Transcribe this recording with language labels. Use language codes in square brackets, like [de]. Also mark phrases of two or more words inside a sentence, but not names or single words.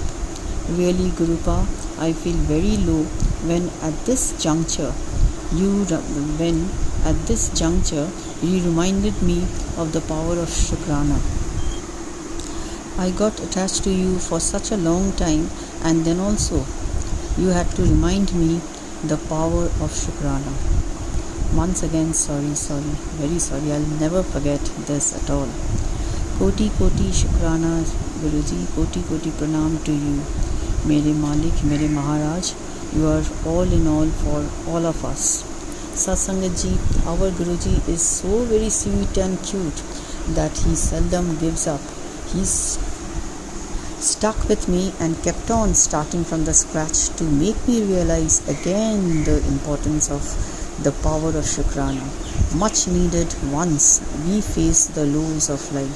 [en] Really, Gurupa, I feel very low when at this juncture you reminded me of the power of Shukrana. I got attached to you for such a long time, and then also you had to remind me the power of Shukrana. Once again, sorry, very sorry. I'll never forget this at all. [hi] कोटि कोटि शुकराना, गुरुजी. कोटि कोटि प्रणाम [en] to you. [hi] मेरे मालिक, मेरे महाराज, [en] you are all in all for all of us. Satsangat ji, our Guruji is so very sweet and cute that he seldom gives up. He's stuck with me and kept on starting from the scratch to make me realize again the importance of the power of Shukrana, much needed once we face the lows of life.